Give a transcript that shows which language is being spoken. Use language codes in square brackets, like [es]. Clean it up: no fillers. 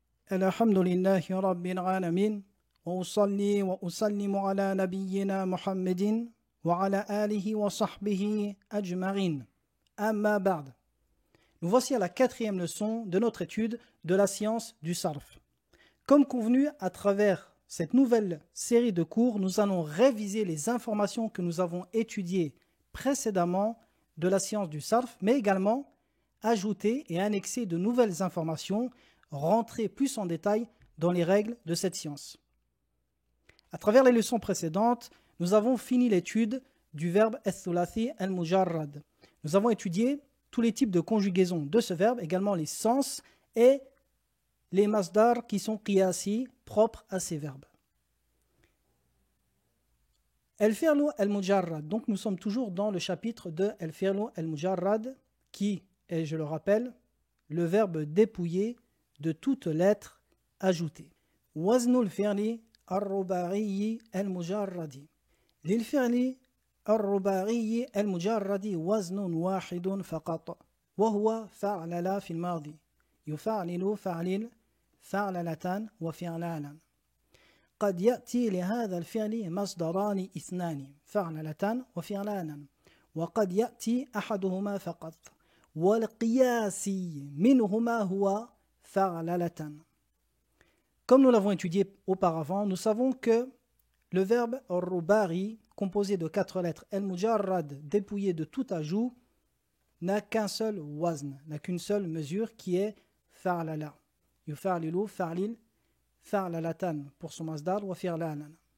[ar] الحمد لله رب العالمين وأصلي وأسلم على نبينا محمد وعلى آله وصحبه أجمعين أما بعد. [fr] Nous voici à la 4e leçon de notre étude de la science du sarf. Comme convenu, à travers cette nouvelle série de cours, nous allons réviser les informations que nous avons étudiées précédemment de la science du sarf, mais également ajouter et annexer de nouvelles informations, rentrer plus en détail dans les règles de cette science. À travers les leçons précédentes, nous avons fini l'étude du verbe ath-thulathi al-mujarrad. Nous avons étudié tous les types de conjugaison de ce verbe, également les sens et les masdars qui sont qiyasi, propres à ces verbes. Al-fi'lu al-mujarrad. Donc nous sommes toujours dans le chapitre de al-fi'lu al-mujarrad qui est, je le rappelle, le verbe dépouillé de toute lettre ajoutée. [ar] Waznu al-fi'li al-ruba'i al-mujarradi. Lil-fi'li الرباعي المجرد وزن واحد فقط وهو فعلل في الماضي يفعلل فعلل فعللتان وفعلالا قد يأتي لهذا الفعل مصدران اثنان فعللتان وفعلالا وقد يأتي أحدهما فقط والقياسي منهما هو فعللتان. [fr] Comme nous l'avons étudié auparavant, nous savons que le verbe al-rubari, composé de 4 lettres, al-mujarrad, dépouillé de tout ajout, n'a qu'un seul wazn, n'a qu'une seule mesure qui est fa'lala. [ar] Yufa'lilu, fa'lil, fa'lalatan [fr] pour son masdar, [ar] wa fi'lalan.